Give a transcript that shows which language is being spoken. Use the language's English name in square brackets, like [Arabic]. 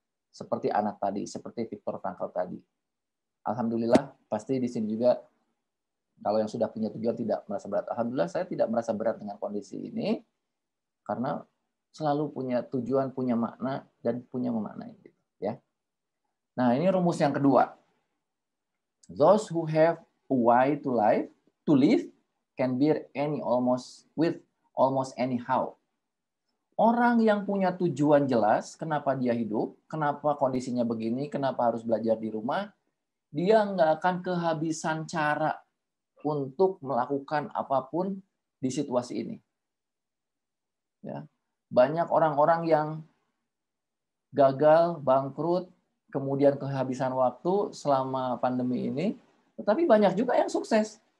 [Indonesian] Seperti anak tadi, seperti Viktor Frankl tadi. Alhamdulillah, pasti di sini juga kalau yang sudah punya tujuan tidak merasa berat. Alhamdulillah, saya tidak merasa berat dengan kondisi ini, karena selalu punya tujuan, punya makna, dan punya memaknai. Ya. Nah, ini rumus yang kedua. [English] Those who have a why to live can bear with almost anyhow. [Indonesian] Orang yang punya tujuan jelas, kenapa dia hidup, kenapa kondisinya begini, kenapa harus belajar di rumah, dia nggak akan kehabisan cara untuk melakukan apapun di situasi ini. Ya. Banyak orang-orang yang gagal, bangkrut, kemudian kehabisan waktu selama pandemi ini, tetapi banyak juga yang sukses.